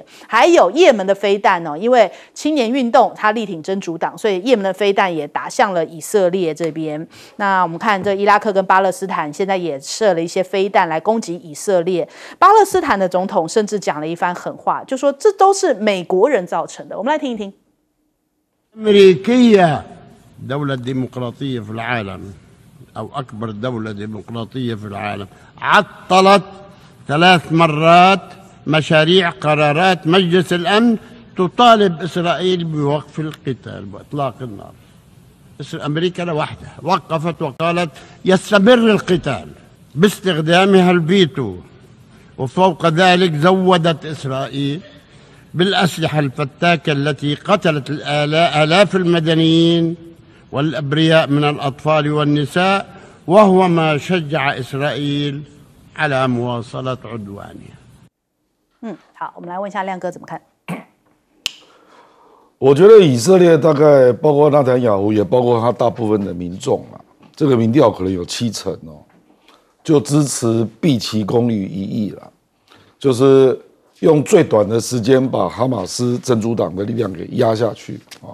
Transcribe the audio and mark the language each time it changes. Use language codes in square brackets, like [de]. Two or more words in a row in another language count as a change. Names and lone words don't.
[zh] 还有也门的飞弹哦，因为青年运动它力挺真主党，所以也门的飞弹也打向了以色列这边。那我们看这伊拉克跟巴勒斯坦现在也射了一些飞弹来攻击以色列。巴勒斯坦的总统甚至讲了一番狠话，就说这都是美国人造成的。我们来听一听。 [ar] أمريكية دولة ديمقراطية في العالم أو أكبر دولة ديمقراطية في العالم عطلت 3 مرات مشاريع قرارات مجلس الأمن تطالب إسرائيل بوقف القتال وإطلاق النار. أمريكا لوحدها وقفت وقالت يستمر القتال باستخدامها الفيتو، وفوق ذلك زودت إسرائيل بالأسلحة الفتاكة التي قتلت آلاف المدنيين والأبرياء من الأطفال والنساء، وهو ما شجع إسرائيل على مواصلة عدوانها。 [zh] 好，我们来问一下亮哥怎么看？我觉得以色列大概包括纳坦雅胡，也包括他大部分的民众啊，这个民调可能有70%哦，就支持毕其功于一役了，就是用最短的时间把哈马斯真主党的力量给压下去啊。